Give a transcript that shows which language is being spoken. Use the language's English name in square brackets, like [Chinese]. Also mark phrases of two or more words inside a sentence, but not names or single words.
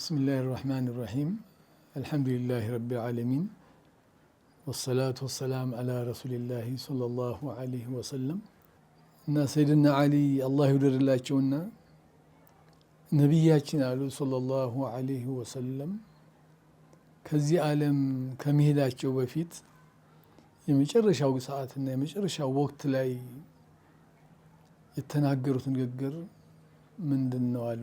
[Arabic] بسم الله الرحمن الرحيم. الحمد لله رب العالمين. والصلاة والسلام على رسول الله صلى الله عليه وسلم. [Amharic] እና ሰይድና አሊ አላህ ይውደድላቸውና ነቢያችን አሉ [Arabic] صلى الله عليه وسلم [Amharic] ከዚህ ዓለም ከመሄዳቸው በፊት የመጨረሻው ሰዓትና የመጨረሻው ወቅት ላይ የተናገሩት ንግግር ምንድነው አሉ?